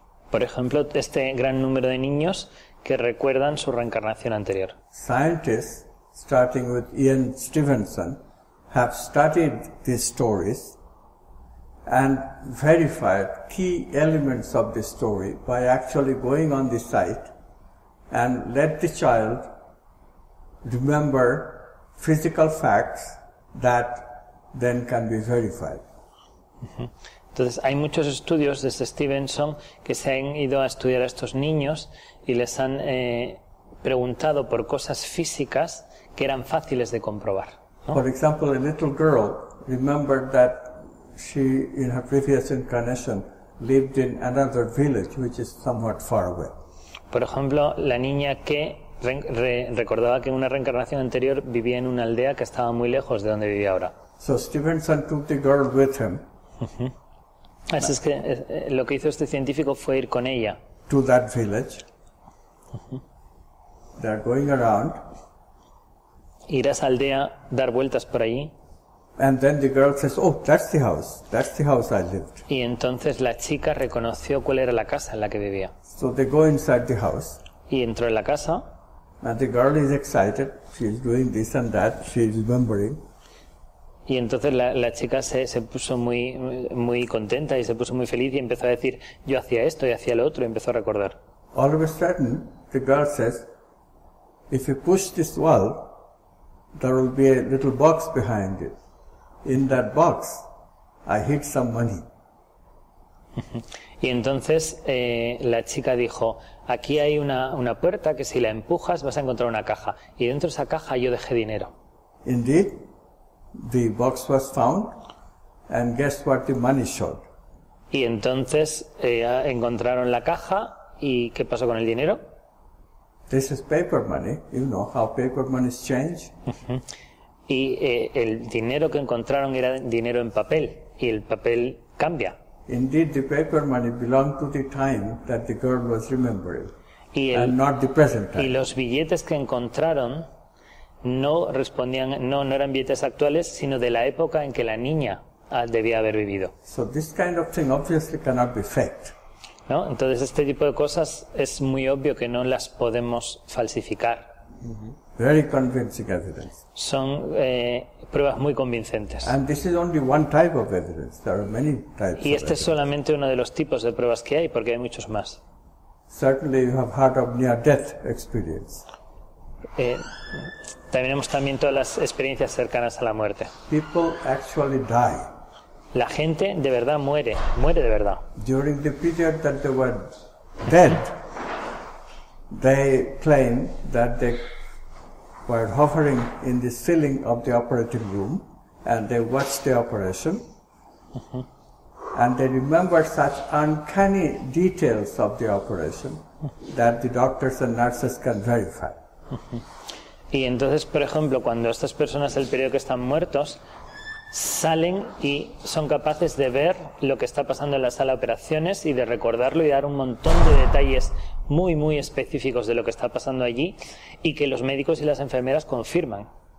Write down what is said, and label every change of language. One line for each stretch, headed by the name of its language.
Spanish: Por ejemplo, este gran número de niños que recuerdan su reencarnación anterior.
English: Scientists, starting with Ian Stevenson, have studied these stories and verified key elements of the story by actually going on the site and let the child remember physical facts that then can be verified.
Spanish: Entonces, hay muchos estudios desde Stevenson que se han ido a estudiar a estos niños y les han preguntado por cosas físicas que eran fáciles de comprobar, ¿no?
English: For example, a little girl remembered that she, in her previous incarnation, lived in another village which is somewhat far away.
Spanish: Por ejemplo, la niña que recordaba que en una reencarnación anterior vivía en una aldea que estaba muy lejos de donde vivía ahora.
English: So Stevenson took the girl with him.
Spanish: Así es que lo que hizo este científico fue ir con ella
English: to that village. They're going around.
Spanish: Ir a esa aldea, dar vueltas por allí.
English: And then the girl says, "Oh, that's the house. That's the house I lived."
Spanish: Y entonces la chica reconoció cuál era la casa en la que vivía.
English: So they go inside the house.
Spanish: Y entró en la casa.
English: And the girl is excited. She's doing this and that. She's remembering.
Spanish: Y entonces la chica se puso muy contenta y se puso muy feliz y empezó a decir, yo hacía esto y hacía lo otro, y empezó a recordar.
English: All of a sudden, the girl says, "If you push this wall, there will be a little box behind it. In that box, I hid some money."
Spanish: Y entonces la chica dijo, aquí hay una puerta que si la empujas vas a encontrar una caja. Y dentro de esa caja yo dejé dinero.
English: Indeed, the box was found, and guess what the money showed?
Spanish: Y entonces encontraron la caja, ¿y qué pasó con el dinero?
English: This is paper money. You know how paper monies change.
Spanish: Y el dinero que encontraron era dinero en papel, y el papel cambia.
English: Indeed, the paper money belonged to the time that the girl was remembering, and not the present time.
Spanish: Y los billetes que encontraron no respondían, no eran billetes actuales, sino de la época en que la niña debía haber vivido.
English: So this kind of thing obviously cannot be faked.
Spanish: ¿No? Entonces este tipo de cosas es muy obvio que no las podemos falsificar.
English: Very convincing evidence.
Spanish: Son pruebas muy convincentes.
English: And this is only one type of evidence. There are many types.
Spanish: Y este es solamente uno de los tipos de pruebas que hay, porque hay muchos más.
English: Certainly you have heard of near-death experience.
Spanish: Tenemos también todas las experiencias cercanas a la muerte.
English: People actually die.
Spanish: La gente de verdad muere de verdad.
English: During the period that they were dead, they claim that they were hovering in the ceiling of the operating room and they watched the operation. And they remember such uncanny details of the operation that the doctors and nurses can verify.
Spanish: Y entonces, por ejemplo, cuando estas personas del periodo que están muertos salen y son capaces de ver lo que está pasando en la sala de operaciones y de recordarlo y dar un montón de detalles muy, muy específicos de lo que está pasando allí y que los médicos y las enfermeras confirman.